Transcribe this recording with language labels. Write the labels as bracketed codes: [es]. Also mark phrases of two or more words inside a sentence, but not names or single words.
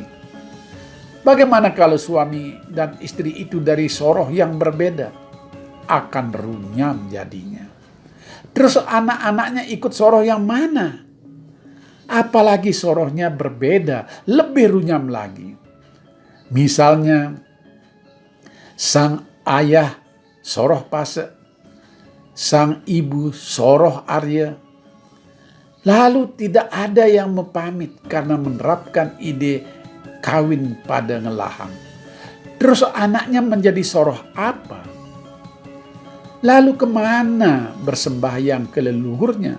[id] Bagaimana kalau suami dan istri itu dari soroh yang berbeda? Akan runyam jadinya. Terus anak-anaknya ikut soroh yang mana? Apalagi sorohnya berbeda, lebih runyam lagi. Misalnya, sang ayah soroh Pase, sang ibu soroh Arya. Lalu tidak ada yang mepamit karena menerapkan ide kawin pada ngelahang. Terus anaknya menjadi soroh apa? Lalu kemana bersembahyang ke leluhurnya?